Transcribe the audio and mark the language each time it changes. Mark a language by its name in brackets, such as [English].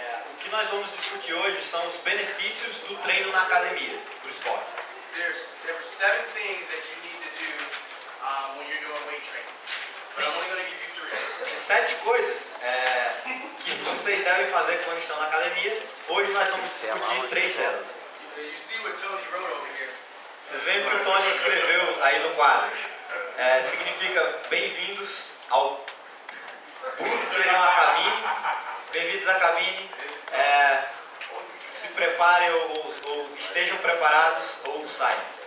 [Portuguese] O que nós vamos discutir hoje são os benefícios do treino na academia, do esporte. [English] There are 7 things that you need to do when you're doing weight training. But I'm only going to give you 3. [Portuguese] Tem 7 coisas que vocês devem fazer quando estão na academia. Hoje nós vamos discutir 3 delas. [English] You see what Tony wrote over here? [Portuguese] Vocês veem o que o Tony escreveu aí no quadro. Significa bem-vindos ao Serão a cabine. Bem-vindos à cabine. Se preparem ou estejam preparados ou saiam.